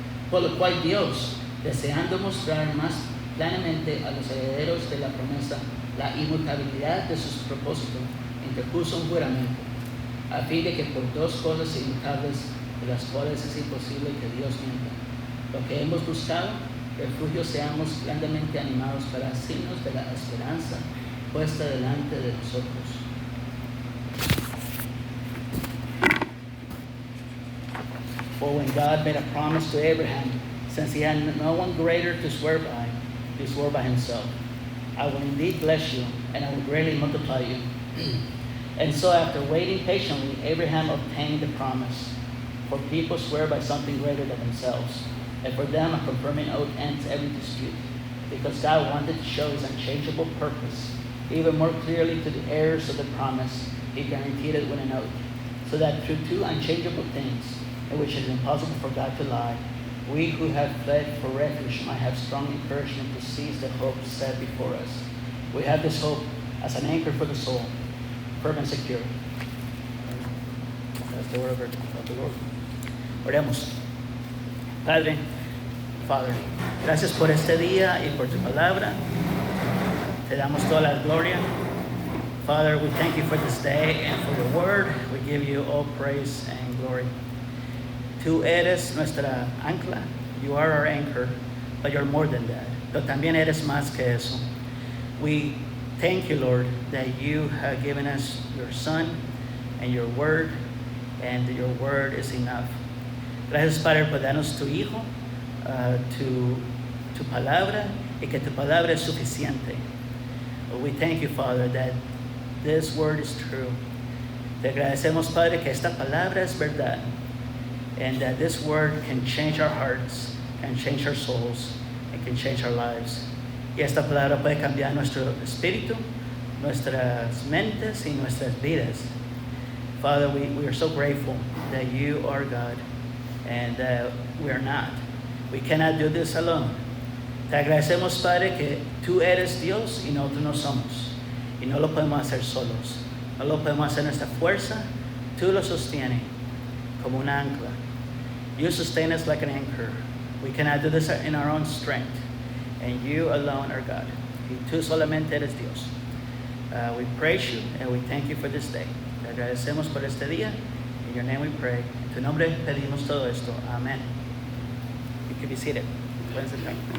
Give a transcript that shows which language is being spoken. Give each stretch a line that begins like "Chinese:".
Spanish: Por lo cual Dios, deseando mostrar más plenamente a los herederos de la promesa la inmutabilidad de sus propósitos, interpuso un juramento, a fin de que por dos cosas inmutables, de las cuales es imposible que Dios mienta, lo que hemos buscado, refugio, seamos grandemente animados para signos de la esperanza puesta delante de nosotros.
English: For when God made a promise to Abraham, since he had no one greater to swear by, he swore by himself: I will indeed bless you, and I will greatly multiply you. And so after waiting patiently, Abraham obtained the promise. For people swear by something greater than themselves, and for them a confirming oath ends every dispute, because God wanted to show his unchangeable purpose even more clearly to the heirs of the promise. He guaranteed it with an oath, so that through two unchangeable things, in which it is impossible for God to lie, we who have fled for refuge might have strong encouragement to seize the hope set before us. We have this hope as an anchor for the soul, firm and secure. That's the word of the Lord.
Spanish: Oremos. Padre, Father, gracias por este día y por tu palabra. Te damos toda la gloria.
English: Father, we thank you for this day and for your word. We give you all praise and glory.
Spanish: Tú eres nuestra ancla.
English: You are our anchor, but you're more than that.
Spanish: Pero también eres más que eso.
English: We thank you, Lord, that you have given us your Son and your word, and your word is enough.
Spanish: Gracias, Padre, por darnos tu Hijo, tu palabra, y que tu palabra es suficiente.
English: We thank you, Father, that this word is true.
Spanish: Te agradecemos, Padre, que esta palabra es verdad,
English: and that this word can change our hearts, can change our souls, and can change our lives.
Spanish: Y esta palabra puede cambiar nuestro espíritu, nuestras mentes y nuestras vidas.
English: Father, we are so grateful that you are God and that we are not. We cannot do this alone.
Spanish: Te agradecemos, Padre, que tú eres Dios y nosotros no somos. Y no lo podemos hacer solos. No lo podemos hacer nuestra fuerza. Tú lo sostienes como una ancla.
English: You sustain us like an anchor. We cannot do this in our own strength. And you alone are God.
Spanish: Y tú solamente eres Dios.
English: We praise you and we thank you for this day.
Spanish: Te agradecemos por este día.
English: In your name we pray.
Spanish: En tu nombre pedimos todo esto. Amen.
English: You can be seated.
Spanish: Pueden sentar.